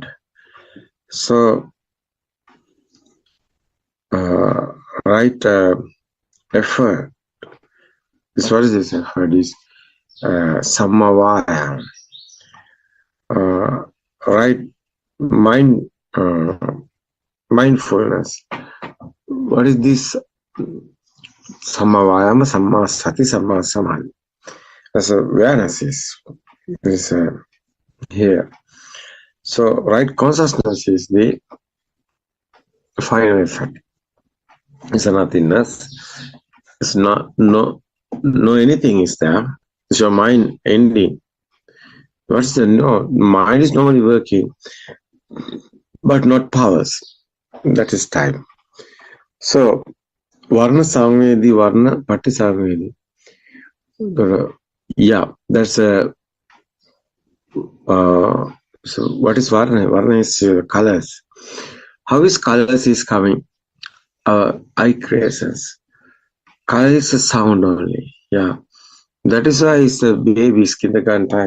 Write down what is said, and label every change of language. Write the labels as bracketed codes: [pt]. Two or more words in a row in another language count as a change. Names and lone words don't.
[en] So, right effort. What is this effort? Is sammavaya. Right mind, mindfulness. What is this? [pi] Sammavayama, samma sati, samma samadhi. [en] That's awareness is here. So right consciousness is the final effect. It's a nothingness. It's not no anything is there. It's your mind ending. What's the no? Mind is normally working, but not powers. That is time. So [pi] varna samvedi, varna pati samvedi. [en] Yeah, that's a. So what is varna? Varna is colors. How is colors is coming? Eye creations. Color is a sound only. Yeah, that is why it's a baby's kindergarten time.